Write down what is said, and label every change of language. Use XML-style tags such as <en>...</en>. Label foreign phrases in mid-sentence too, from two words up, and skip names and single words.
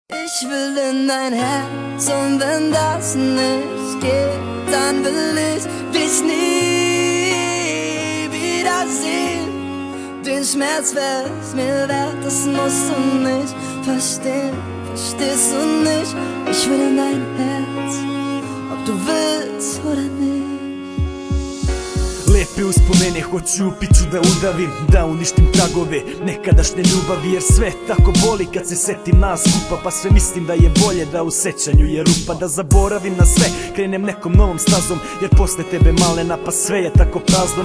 <de>Ich will in dein Herz und wenn das nicht geht, dann will ich dich nie wiedersehen. Den Schmerz wär's mir wert, das musst du nicht verstehen. Verstehst du nicht? Ich will in dein Herz, ob du willst oder nicht.</de> <sr>Lepe uspomene hoću u piću da udavim, da uništim tragove nekadašnje ljubavi. Jer sve tako boli kad se setim nas skupa, pa sve mislim da je bolje da u sećanju je rupa. Da zaboravim na sve, krenem nekom novom stazom, jer posle tebe malena pa sve je tako prazno.</sr>